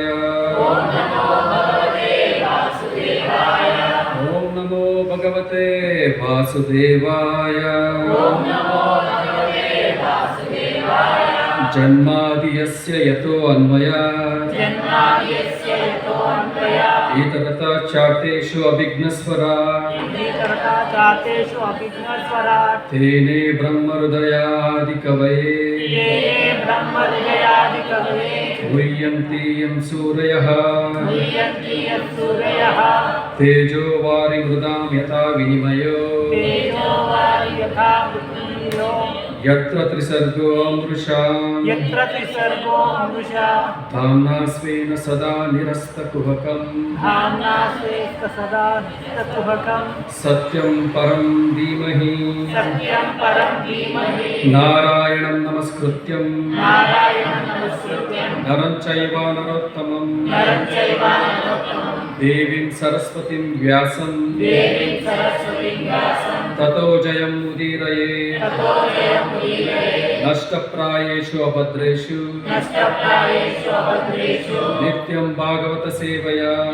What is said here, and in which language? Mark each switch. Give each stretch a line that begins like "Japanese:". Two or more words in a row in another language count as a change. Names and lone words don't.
Sanskrit: ॐ नमो भगवते वासुदेवाय. जन्माद्यस्य यतोऽन्वयादितरतश्चार्थेष्वभिज्ञः स्वराट् तेने ब्रह्म हृदा य आदिकवये मुह्यन्ति यं सूरयः तेजो वारि मृदां यथा विनिमयो यत्र त्रिसर्गो अमृषा धाम्ना स्वेन सदा निरस्तकुहकं सत्यं परं धीमहि नारायणं नमस्कृत्यं नरं चैव नरोत्तमं देवीं सरस्वतीं व्यासं ततो जयं उदीरये नष्टप्रायेषु अभद्रेषु नित्यं भागवत सेवया.